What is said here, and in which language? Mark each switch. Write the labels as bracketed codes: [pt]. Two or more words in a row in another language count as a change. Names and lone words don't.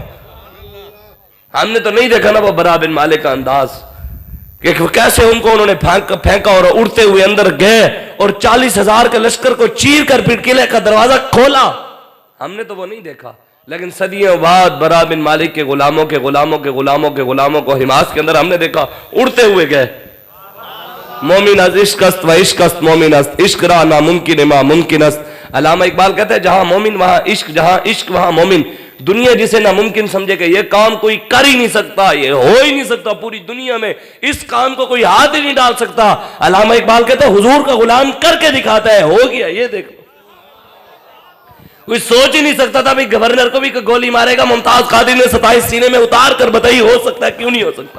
[ur] ہم نے تو نہیں دیکھا نا وہ برا بن مالک کا انداز, کہ کیسے ان کو انہوں نے پھینکا اور اڑتے ہوئے اندر گئے اور 40,000 کے لشکر کو چیر کر پھر قلعے کا دروازہ کھولا. ہم نے تو وہ نہیں دیکھا, لیکن صدیوں بعد برا بن مالک کے غلاموں کے غلاموں کے غلاموں کے غلاموں کو حماس کے اندر ہم نے دیکھا اڑتے ہوئے گئے. [fa] مومن از عشق است و عشق است مومن است, عشق را ناممکن ما ممکن است. [ur] علامہ اقبال کہتے ہیں جہاں مومن وہاں عشق, جہاں عشق وہاں مومن. دنیا جسے ناممکن سمجھے کہ یہ کام کوئی کر ہی نہیں سکتا, یہ ہو ہی نہیں سکتا, پوری دنیا میں اس کام کو کوئی ہاتھ ہی نہیں ڈال سکتا, علامہ اقبال کہتے ہیں حضور کا غلام کر کے دکھاتا ہے, ہو گیا. یہ دیکھو کوئی سوچ ہی نہیں سکتا تھا بھئی گورنر کو بھی گولی مارے گا, ممتاز قادری نے 27 سینے میں اتار کر بتائی, ہو سکتا ہے کیوں نہیں ہو سکتا.